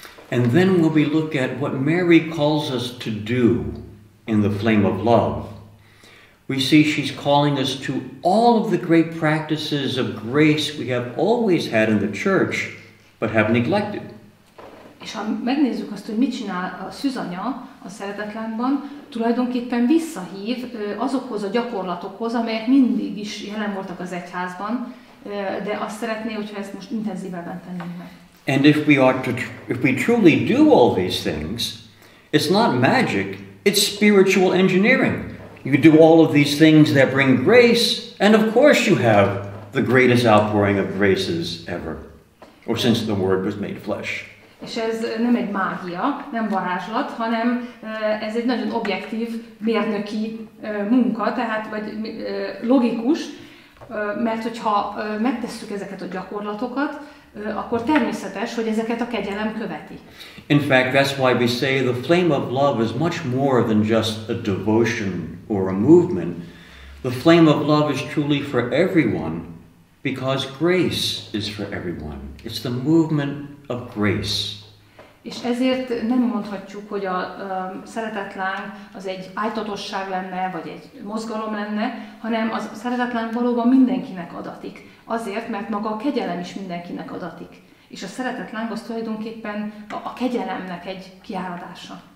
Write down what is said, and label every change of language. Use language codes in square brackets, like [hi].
[en] And then when we look at what Mary calls us to do in the Flame of Love, we see she's calling us to all of the great practices of grace we have always had in the church, but have neglected. [hu] És ha megnézzük azt, hogy mit csinál a szűzanya a Szeretetlángban, tulajdonképpen visszahív azokhoz a gyakorlatokhoz, amelyek mindig is jelen voltak az egyházban, de azt szeretné, hogyha ezt most intenzívebben tennénk meg. [en] And if we truly do all these things, it's not magic, it's spiritual engineering. You do all of these things that bring grace, and of course you have the greatest outpouring of graces ever, or since the Word was made flesh. [hu] És ez nem egy mágia, nem varázslat, hanem ez egy nagyon objektív mérnöki munka, tehát vagy logikus, Mert hogyha megtesszük ezeket a gyakorlatokat, akkor természetes, hogy ezeket a kegyelem követi. [en] In fact, that's why we say the flame of love is much more than just a devotion or a movement. The flame of love is truly for everyone because grace is for everyone. It's the movement of grace. [hu] És ezért nem mondhatjuk, hogy a szeretetláng az egy ájtatosság lenne, vagy egy mozgalom lenne, hanem a szeretetláng valóban mindenkinek adatik. Azért, mert maga a kegyelem is mindenkinek adatik. És a szeretetláng az tulajdonképpen a kegyelemnek egy kiáradása.